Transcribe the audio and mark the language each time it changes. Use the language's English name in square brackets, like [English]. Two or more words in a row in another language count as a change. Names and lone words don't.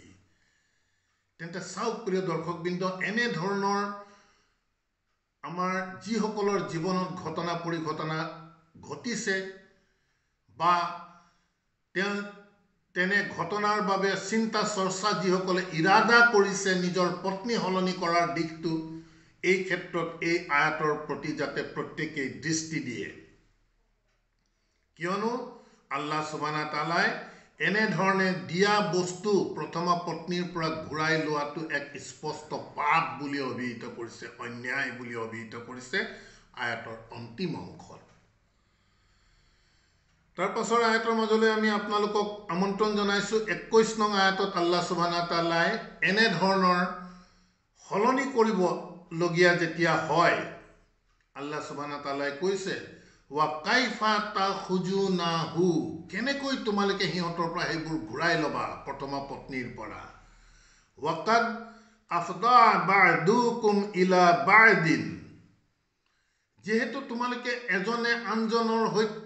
[Assamese] তেন্তে চাওক প্ৰিয় দৰ্শকবৃন্দ, এনে ধৰণৰ আমাৰ যিসকলৰ জীৱনত ঘটনা পৰিঘটনা ঘটিছে বা তেনে ঘটনাৰ বাবে চিন্তা চৰ্চা যিসকলে ইৰাদা কৰিছে নিজৰ পত্নী সলনি কৰাৰ দিশটো, এই ক্ষেত্ৰত এই আয়াতৰ প্ৰতি যাতে প্ৰত্যেকেই দৃষ্টি দিয়ে। কিয়নো [Arabic] الله سبحانه وتعالى [Assamese] এনেধৰণে দিয়া বস্তু প্ৰথমা পত্নীৰ পৰা ঘূৰাই লোৱাটো এক স্পষ্ট পাপ বুলি অভিহিত কৰিছে, অন্যায় বুলি অভিহিত কৰিছে আয়াতৰ অন্তিম অংশত। তাৰ পাছৰ আয়াতৰ মাজলৈ আমি আপোনালোকক আমন্ত্ৰণ জনাইছোঁ। 21 নং আয়াতত [Arabic] الله سبحانه وتعالى [Assamese] এনেধৰণৰ সলনি কৰিবলগীয়া যেতিয়া হয়, [Arabic] الله سبحانه وتعالى [Assamese] কৈছে [Arabic] وكيف تأخذونه, [Assamese] কেনেকৈ তোমালোকে সিহঁতৰ পৰা সেইবোৰ ঘূৰাই ল'বা প্ৰথমা পত্নীৰ পৰা। [Arabic] وقد أفضى بعضكم إلى بعض, [Assamese] যেহেতু তোমালোকে এজনে আনজনৰ সৈতে